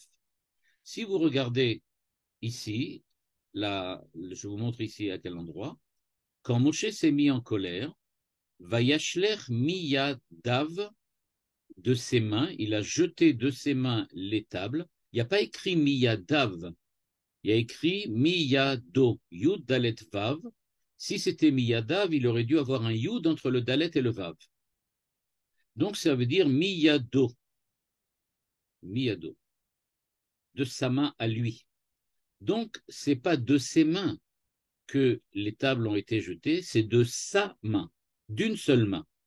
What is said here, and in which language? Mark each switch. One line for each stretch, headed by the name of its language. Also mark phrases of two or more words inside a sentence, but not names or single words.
French: Si vous regardez ici, là, je vous montre ici à quel endroit, quand Moshe s'est mis en colère,
Hebrew: וישלך מידיו,
French: de ses mains, il a jeté de ses mains les tables. Il n'y a pas écrit miyadav, il y a écrit miyado,
Hebrew: יוד דלת וו.
French: Si c'était miyadav, il aurait dû avoir un yud entre le dalet et le vav. Donc ça veut dire
Hebrew: מידו, מידו,
French: de sa main à lui. Donc c'est pas de ses mains que les tables ont été jetées, c'est de sa main, d'une seule main.